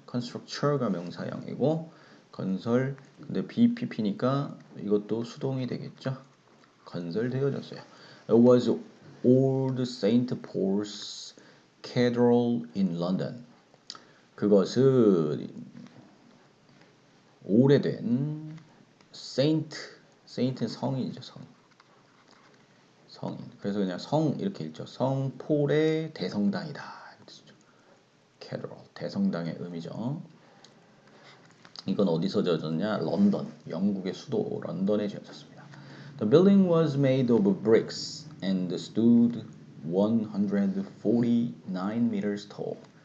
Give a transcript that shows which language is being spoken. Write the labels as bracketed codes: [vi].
[ko] constructure가 명사형이고 건설 근데 BPP니까 이것도 수동이 되겠죠. 건설되어졌어요. [en] It was Old St. Paul's Cathedral in London. [ko] 그것은 오래된 Saint는 성인이죠. 성인. 그래서 그냥 성 이렇게 읽죠. 성 폴의 대성당이다. Cathedral 대성당의 의미죠. 이건 어디서 지어졌냐? 런던, 영국의 수도 런던에 지어졌습니다. [en] The building was made of bricks and stood 149 meters tall.